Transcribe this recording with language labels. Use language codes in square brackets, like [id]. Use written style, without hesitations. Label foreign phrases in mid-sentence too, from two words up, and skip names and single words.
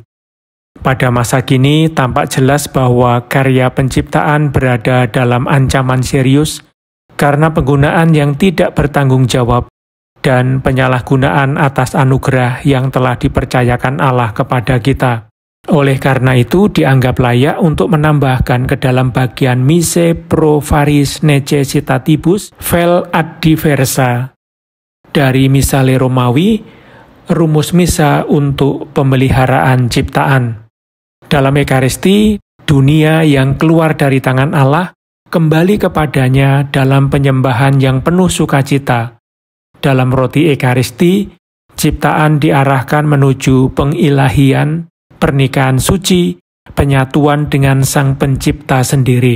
[id] Pada masa kini tampak jelas bahwa karya penciptaan berada dalam ancaman serius karena penggunaan yang tidak bertanggung jawab dan penyalahgunaan atas anugerah yang telah dipercayakan Allah kepada kita. Oleh karena itu, dianggap layak untuk menambahkan ke dalam bagian [la] mise pro varis necessitatibus vel ad diversa [id] dari Misale Romawi, rumus misa untuk pemeliharaan ciptaan. Dalam Ekaristi, dunia yang keluar dari tangan Allah kembali kepadanya dalam penyembahan yang penuh sukacita. Dalam roti Ekaristi, ciptaan diarahkan menuju pengilahian, pernikahan suci, penyatuan dengan Sang Pencipta sendiri.